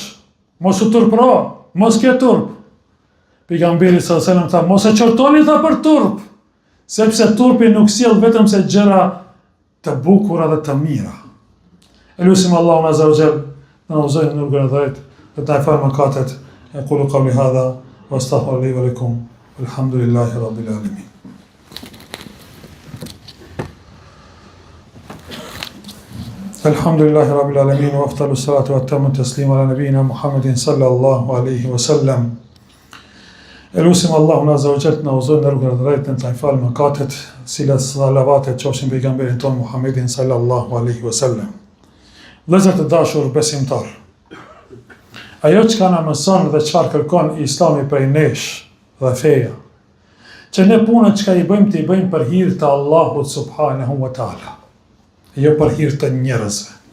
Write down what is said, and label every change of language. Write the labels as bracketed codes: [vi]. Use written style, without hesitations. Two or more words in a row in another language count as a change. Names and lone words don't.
[sq] Mos u turpëro, mos ke turp. Pejgamberi [ar] صلى الله عليه وسلم [sq] tha, mos e qortoni tha për turp, sepse turpi nuk sjell vetëm se gjëra të bukura dhe të mira. Elusim Allahun [ar] عز وجل [sq] na uzojë në rrugën e drejtë, dhe ta falë mëkatet. [ar] أقول قولي هذا وأستغفر لي ولكم. الحمد لله رب العالمين. الحمد لله رب العالمين وأفضل الصلاة وأتم التسليم على نبينا محمد صلى الله عليه وسلم. [sq] Elusim Allahun [ar] عز وجل [sq] na uzojë në rrugën e drejtë, ta falë mëkatet, cilat salavatet qofshin pejgamberin ton Muhammedin [ar] صلى الله عليه وسلم. [sq] Vëllezër të dashur besimtar, ajo që ka na mëson dhe çfarë kërkon Islami prej nesh dhe feja, që ne punët që ka i bëjmë për hir të Allahut [ar] سبحانه وتعالى, [sq] jo për hir të njerëzve.